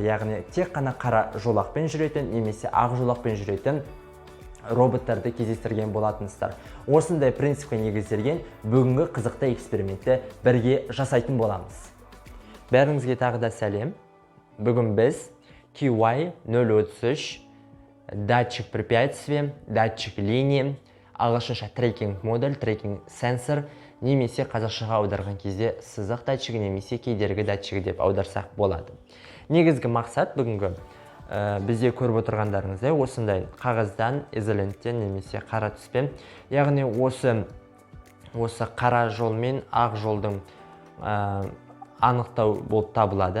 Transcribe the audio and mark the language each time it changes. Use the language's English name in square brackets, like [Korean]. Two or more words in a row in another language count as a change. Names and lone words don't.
[Kazakh] Яғни тек қана қара жолақпен жүретін немесе ақ жолақпен жүретін роботтарды кездестірген болатынсыздар. Осындай принципке негізделген бүгінгі қызықты экспериментті бірге жасайтын боламыз. Бәріңізге тағы да сәлем. Бүгін біз QY033 [Russian] датчик препятствия, датчик линии, [Kazakh] ағылшынша [English] tracking module, tracking sensor [Kazakh] немесе қазақшаға аударған кезде сызық датчигі немесе кедергі датчигі деп аударсақ болады. Негізгі мақсат бүгінгі бізде көріп отырғандарыңыздай осындай қағаздан, изоленттен немесе қара түспен, яғни осы қара жол мен ақ жолдың анықтау болып табылады.